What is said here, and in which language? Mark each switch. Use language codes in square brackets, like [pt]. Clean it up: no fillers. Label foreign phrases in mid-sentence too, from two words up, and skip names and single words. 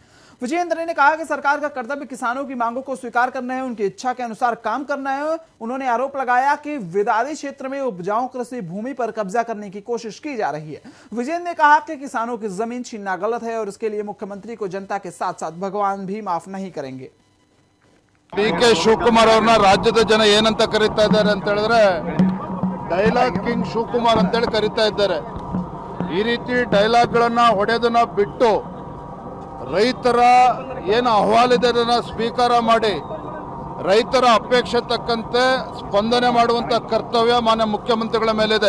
[hi] विजेंद्र ने कहा कि सरकार का कर्तव्य किसानों की मांगों को स्वीकार करना है, उनकी इच्छा के अनुसार काम करना है। उन्होंने आरोप लगाया कि विवादित क्षेत्र में उपजाऊ कृषि भूमि पर कब्जा करने की कोशिश की जा रही है। विजेंद्र ने कहा कि किसानों की जमीन छीनना गलत है और इसके लिए मुख्यमंत्री को जनता के साथ साथ भगवान भी माफ नहीं करेंगे। [kn] डी.के. ಶಿವಕುಮಾರ್ ಅವರನ್ನ ರಾಜ್ಯದ ಜನ ಏನಂತ ಕರೀತಾ ಇದ್ದಾರೆ ಅಂತ ಹೇಳಿದ್ರೆ ಡೈಲಾಗ್ ಕಿಂಗ್ ಶಿವಕುಮಾರ್ ಅಂತ ಹೇಳಿ ಕರೀತಾ ಇದ್ದಾರೆ। ಈ ರೀತಿ ಡೈಲಾಗ್ ಗಳನ್ನ ಹೊಡೆದನ್ನ ಬಿಟ್ಟು ರೈತರ ಏನು ಅಹವಾಲಿದೆ ಅದನ್ನ ಸ್ವೀಕಾರ ಮಾಡಿ ರೈತರ ಅಪೇಕ್ಷೆ ತಕ್ಕಂತೆ ಸ್ಪಂದನೆ ಮಾಡುವಂತ ಕರ್ತವ್ಯ ಮಾನ್ಯ ಮುಖ್ಯಮಂತ್ರಿಗಳ ಮೇಲಿದೆ।